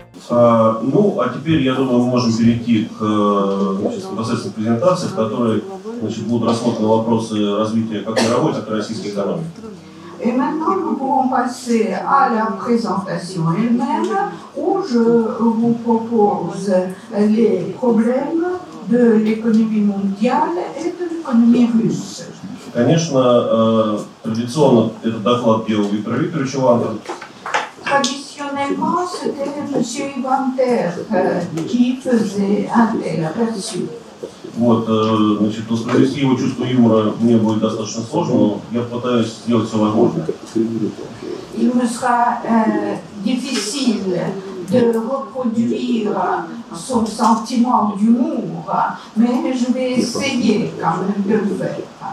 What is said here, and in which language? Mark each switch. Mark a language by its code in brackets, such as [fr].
[ru] Ну, а теперь, я думаю, мы можем перейти к непосредственно презентации, в которой будут рассмотрены вопросы развития как мировой, так и российской экономики. [fr] Et maintenant, nous pouvons passer à la présentation elle-même, où je vous propose les problèmes de l'économie mondiale et de l'économie russe. [ru] Конечно, традиционно этот доклад делал Виктор Викторович Ивантер. [fr] Traditionnellement, c'était M. Ивантер qui faisait un tel aperçu. [ru] Вот, значит, воспроизвести его чувство юмора мне будет достаточно сложно, но я попытаюсь сделать все возможное. [fr] Il me sera difficile de reproduire son sentiment d'humour, mais je vais essayer quand même de le faire.